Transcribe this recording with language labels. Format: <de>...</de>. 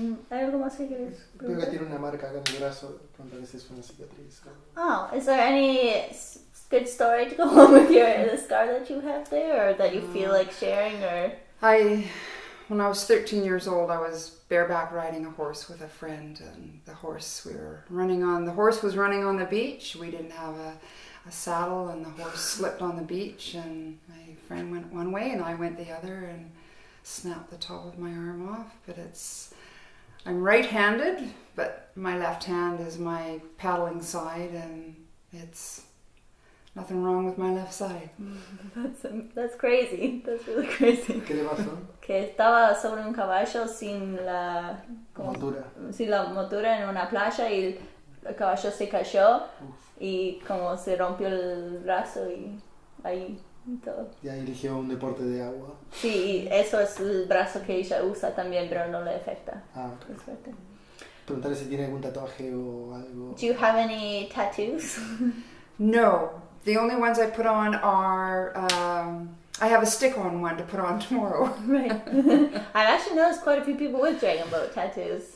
<es>¿Hay algo más que quieres Creo que tiene una marca acá en el brazo, preguntarle si es una cicatriz.</es> <en>Oh, is there any good story to go along with the scar that you have there, or that you feel like sharing, or? When I was 13 years old, I was bareback riding a horse with a friend, and the horse was running on the beach. We didn't have a saddle, and the horse slipped on the beach, and my friend went one way and I went the other and snapped the top of my arm off. But I'm right-handed, but my left hand is my paddling side, and it's nothing wrong with my left side. That's crazy. That's really crazy.</en> <es>¿Qué le pasó? Que estaba sobre un caballo sin la montura en una playa y el caballo se cayó. Y como se rompió el brazo y ahí y todo. Ya eligió un deporte de agua. Sí, eso es el brazo que ella usa también, pero no le afecta.</es> <en>Okay.</en> <es>Preguntarle si tiene algún tatuaje o algo.</es> <en>Do you have any tattoos? No. The only ones I put on are, I have a stick-on one to put on tomorrow. Right. I've actually noticed quite a few people with Dragon Boat tattoos.</en>